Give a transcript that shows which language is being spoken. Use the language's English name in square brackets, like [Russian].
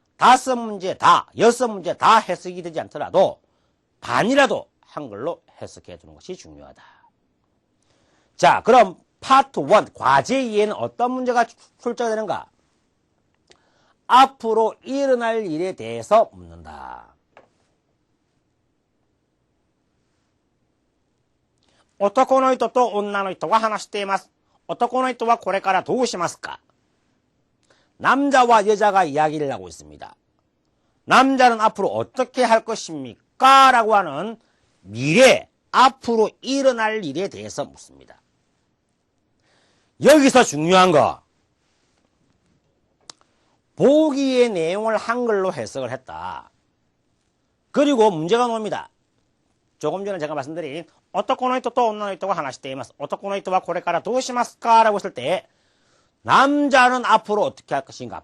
[Korean] 5문제 다, 6문제 다 해석이 되지 않더라도 반이라도 한글로 해석해 두는 것이 중요하다. 자, 그럼 파트 1 과제 2에는 어떤 문제가 출제가 되는가? 앞으로 일어날 일에 대해서 묻는다. [Japanese] 男の人と女の人が話しています。男の人はこれからどうしますか? [Korean] 남자와 여자가 이야기를 하고 있습니다. 남자는 앞으로 어떻게 할 것입니까? 라고 하는 미래, 앞으로 일어날 일에 대해서 묻습니다. 여기서 중요한 거, 보기의 내용을 한글로 해석을 했다. 그리고 문제가 나옵니다. 조금 전에 제가 말씀드린 [Japanese] 男の人と女の人が話しています。男の人はこれからどうしますか? [Korean] 라고 했을 때 남자는 앞으로 어떻게 할 것인가?